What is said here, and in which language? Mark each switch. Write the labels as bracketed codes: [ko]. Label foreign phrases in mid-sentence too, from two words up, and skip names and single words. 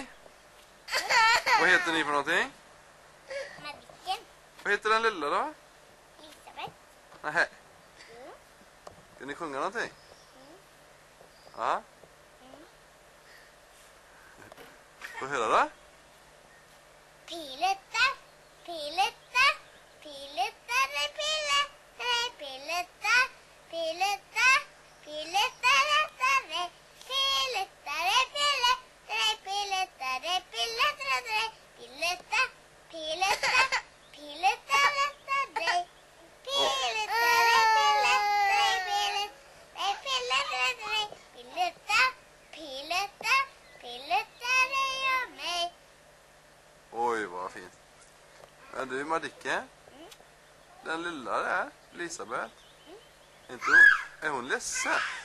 [sv] Vad heter ni för någonting? Madicken. Vad heter den lilla då? Elisabeth. Nähä. Mm. Ska ni sjunga någonting? Mm. Ja? Mm. Får höra då? Piletta, piletta, piletta, pille, piletta, piletta, piletta, pille, piletta, pille, piletta, pille, piletta, piletta, piletta, Oj, vad fint. Men du, Madicken, den lilla där, Elisabeth, inte hon, är hon ledsen?